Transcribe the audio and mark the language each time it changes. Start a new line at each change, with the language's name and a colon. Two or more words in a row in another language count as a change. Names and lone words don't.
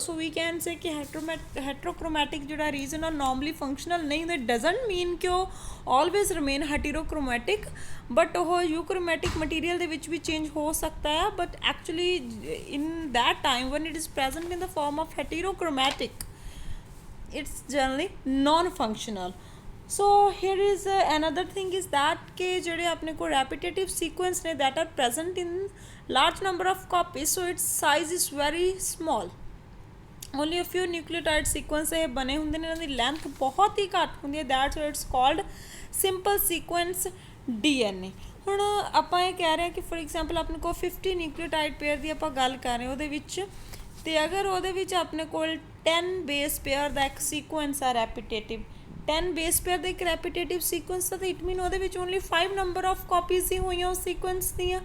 English: so we can say ਕਿ ਹੈਟਰੋਕ੍ਰੋਮੈਟਿਕ ਜਿਹੜਾ ਰੀਜ਼ਨ ਆ normally functional
Punjabi: ਨਹੀਂ ਹੁੰਦਾ।
English: doesn't mean
Punjabi: ਕਿ ਉਹ
English: always remain heterochromatic, but
Punjabi: ਉਹ
English: euchromatic material
Punjabi: ਦੇ ਵਿੱਚ ਵੀ ਚੇਂਜ ਹੋ ਸਕਦਾ ਆ।
English: but actually in that time when it is present in the form of heterochromatic, it's generally non-functional. So here is another thing is that
Punjabi: ਕਿ ਜਿਹੜੇ ਆਪਣੇ ਕੋ
English: repetitive sequence ne that are present in large number of copies, so its size is very small. Only a few nucleotide sequence
Punjabi: ਇਹ ਬਣੇ ਹੁੰਦੇ ਨੇ, ਇਹਨਾਂ ਦੀ ਲੈਂਥ ਬਹੁਤ ਹੀ ਘੱਟ ਹੁੰਦੀ ਹੈ।
English: that's why it's called simple sequence DNA.
Punjabi: ਹੁਣ ਆਪਾਂ ਇਹ ਕਹਿ ਰਹੇ ਹਾਂ ਕਿ
English: for example
Punjabi: ਆਪਣੇ ਕੋਲ 50
English: nucleotide pair
Punjabi: ਦੀ ਆਪਾਂ ਗੱਲ ਕਰ ਰਹੇ ਹਾਂ ਉਹਦੇ ਵਿੱਚ, ਤੇ ਅਗਰ ਉਹਦੇ ਵਿੱਚ ਆਪਣੇ ਕੋਲ 10
English: base pair
Punjabi: ਦਾ ਇੱਕ ਸੀਕੁਐਂਸ ਆ ਰੈਪੀਟੇਟਿਵ, 10
English: base pair
Punjabi: ਦਾ ਇੱਕ
English: repetitive sequence
Punjabi: ਦਾ ਤਾਂ
English: it mean
Punjabi: ਉਹਦੇ ਵਿੱਚ
English: only 5 number of copies
Punjabi: ਹੀ ਹੋਈਆਂ ਉਸ ਸੀਕੁਐਂਸ ਦੀਆਂ।